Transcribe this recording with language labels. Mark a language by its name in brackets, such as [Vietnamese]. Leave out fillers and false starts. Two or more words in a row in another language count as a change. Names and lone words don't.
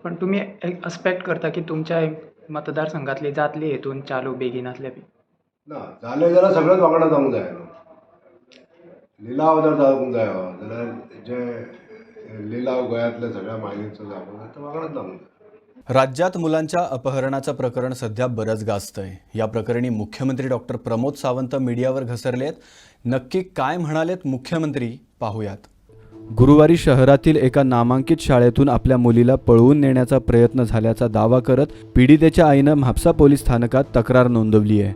[Konkani] पण तुम्ही एक्सपेक्ट करता की तुमच्या मतदारसंघातली जातली हेतून चालू बेगिनातले बी? ना, जालें जाल्यार सगळेच वांगडा जावंक जाय न्हू. लिलाव जर जावंक जाय जाल्यार जे लिलाव गोंयांतल्या सगळ्या मायनिंगचो जावंक जाय तो वांगडाच जावंक जाय. [Marathi] राज्यात मुलांच्या अपहरणाचं प्रकरण सध्या बरंच गाजतंय. या प्रकरणी मुख्यमंत्री डॉक्टर प्रमोद सावंत मीडियावर घसरलेत. नक्की काय म्हणालेत मुख्यमंत्री पाहूयात. गुरुवारी शहरातील एका नामांकित शाळेतून आपल्या मुलीला पळवून नेण्याचा प्रयत्न झाल्याचा दावा करत पीडितेच्या आईनं म्हापसा पोलीस स्थानकात तक्रार नोंदवली आहे.